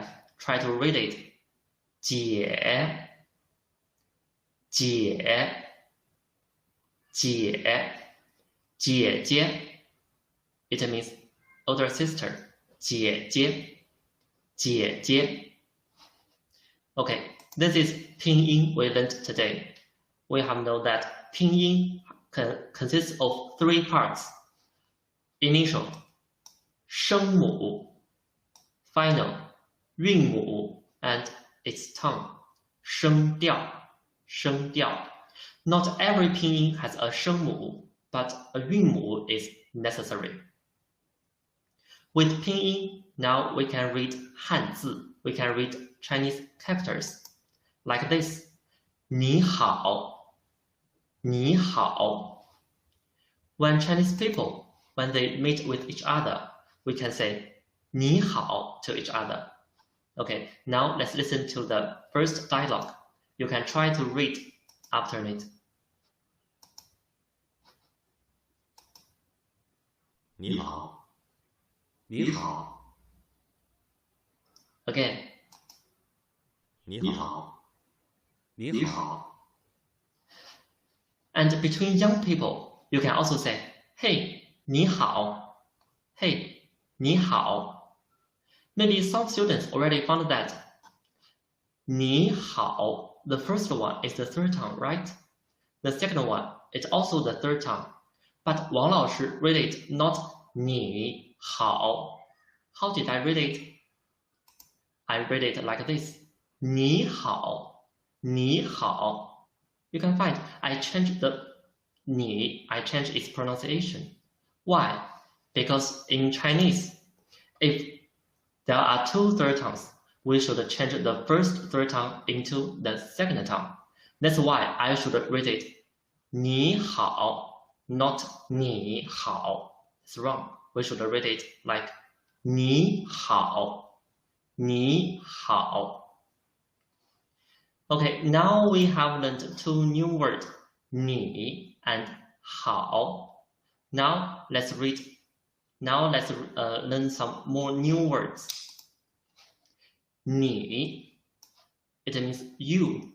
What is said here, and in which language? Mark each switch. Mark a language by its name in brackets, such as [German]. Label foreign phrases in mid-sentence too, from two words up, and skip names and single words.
[English] Try to read it. [Chinese] 姐，姐，姐，姐姐 [English] It means older sister. [Chinese] 姐姐，姐姐 [English] Okay, this is pinyin we learned today. We have known that pinyin consists of three parts. Initial, 声母 final, 韵母 and its tone, [Chinese] 声调 声调 [English] Not every pinyin has a 声母, but a 韵母 is necessary. With pinyin, now we can read 汉字. We can read Chinese characters like this. [Chinese] 你好，你好 [English] When Chinese people, when they meet with each other, we can say 你好 to each other. Okay, now let's listen to the first dialogue. You can try to read after it. [Chinese] 你好，你好， [English] Again, [Chinese] 你好，你好， [English] and between young people, you can also say, hey, 你好 hey, 你好 Maybe some students already found that 你好 the first one is the third tone, right? The second one is also the third tone. But Wang Laoshi read it not 你好 How did I read it? I read it like this. [Chinese] 你好 你好 [English] You can find I changed the 你 I changed its pronunciation. Why? Because in Chinese, if there are two third tones, we should change the first third tone into the second tone. That's why I should read it 你好 not 你好 It's wrong. We should read it like [Chinese] 你好你好 [English] Okay, now we have learned two new words, 你 and 好. Now let's learn some more new words. 你 It means you.